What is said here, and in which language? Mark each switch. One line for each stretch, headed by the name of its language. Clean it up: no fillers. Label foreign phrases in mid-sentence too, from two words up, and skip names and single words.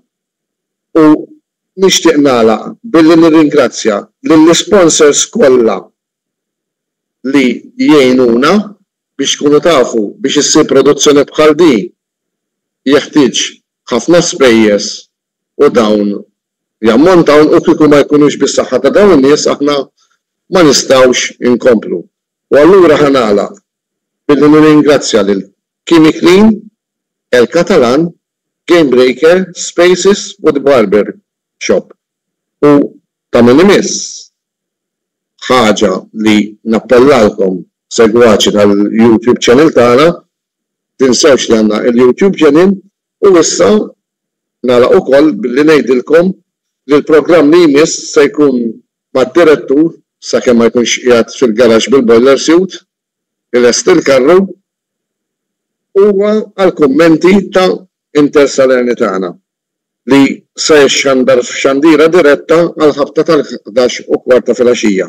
Maltese: U nixtieq nagħlaq billi nirringrazzja lill-sponsors kollha li jgħinuna biex tkunu tafu biex issir produzzjoni bħal din jeħtieġ ħafna spejjeż u dawn jammontaw u kieku ma jkunux bis-saħħa ta' dawn in-nies aħna ma nistgħux inkomplu. U allura ħanagħlaq billi nirringrazzja lil Kimi Clean, El Catalan, Game Breaker, Spaces u The Barber Shop. U ta' min imiss ħaġa li nappellalkom segwaċi tal-
English: YouTube channel
Maltese: tagħna, tinsewx li għandna il-
English: YouTube channel
Maltese: u issa nagħlaq ukoll billi ngħidilkom li l-programm li jmiss se jkun mad-direttur sakemm ma jkunx qiegħed fil-garaġġ bil-
English: boiler suit,
Maltese: il-est il-karru huwa għall-kummenti ta' Inter Salernitana li se jxandar f'xandira diretta għal ħabta tal-11:15 filgħaxija.